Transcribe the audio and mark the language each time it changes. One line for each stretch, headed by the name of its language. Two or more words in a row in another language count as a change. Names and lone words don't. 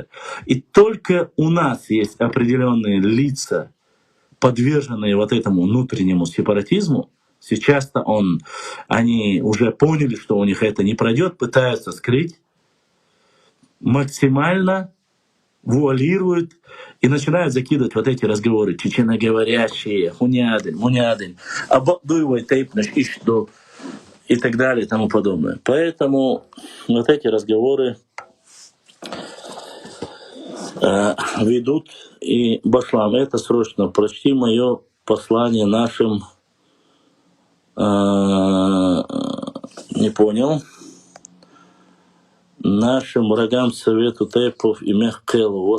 Russian: И только у нас есть определенные лица, подверженные вот этому внутреннему сепаратизму. Сейчас-то они уже поняли, что у них это не пройдет, пытаются скрыть, максимально вуалируют и начинают закидывать вот эти разговоры чеченоговорящие,
Chechen: хунядынь, обдуивай тейпнаш ишду
Russian: и так далее и тому подобное. Поэтому вот эти разговоры ведут и Башлам. Это срочно прочти мое послание нашим, не понял, нашим врагам Совету Тейпов и Мехкелу.